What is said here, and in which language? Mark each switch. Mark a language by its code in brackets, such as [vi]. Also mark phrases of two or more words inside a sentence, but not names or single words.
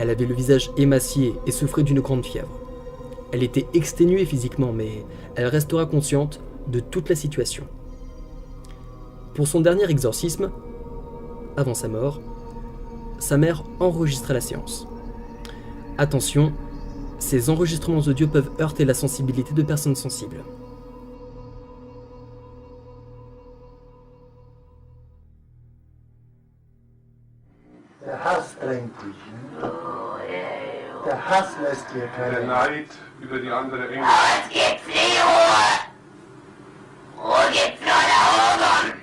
[fr] Elle avait le visage émacié et souffrait d'une grande fièvre. Elle était exténuée physiquement, mais elle restera consciente de toute la situation. Pour son dernier exorcisme, avant sa mort, sa mère enregistrait la séance. Attention, ces enregistrements audio peuvent heurter la sensibilité de personnes sensibles. [de] Der Hass drängt dich. Der Hass lässt dir keine Der Neid über die andere Engel. Es gibt nie Ruhe. Ruhe gibt's nur da oben.